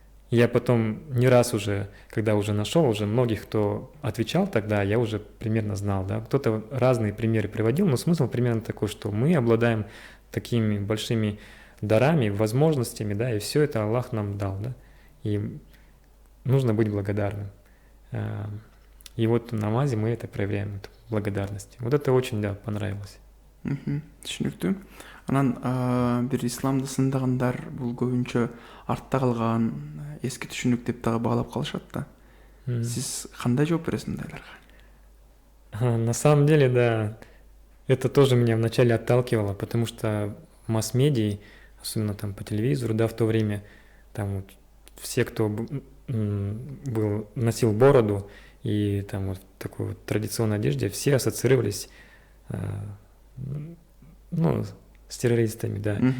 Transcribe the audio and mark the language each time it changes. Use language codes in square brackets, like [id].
[ru] Я потом не раз уже, когда уже нашел, уже многих, кто отвечал тогда, я уже примерно знал, да, кто-то разные примеры приводил, но смысл примерно такой, что мы обладаем такими большими дарами, возможностями, да, и все это Аллах нам дал, да, и нужно быть благодарным. И вот в намазе мы это проявляем, эту благодарность. Вот это очень, да, понравилось. [ky] Түшүнүктүү. Анан бир исламды сындагандар бул көбүнчө артта калган, эски түшүнүк деп дагы баалап калышат да. Сиз кандай жооп бересиз мындайларга? [ru] На самом деле, да, это тоже меня вначале отталкивало, потому что масс-медиа, особенно там по телевизору, да, в то время, там вот все, кто носил бороду и там вот в такой вот традиционной одежде, все ассоциировались, ну, с террористами, да.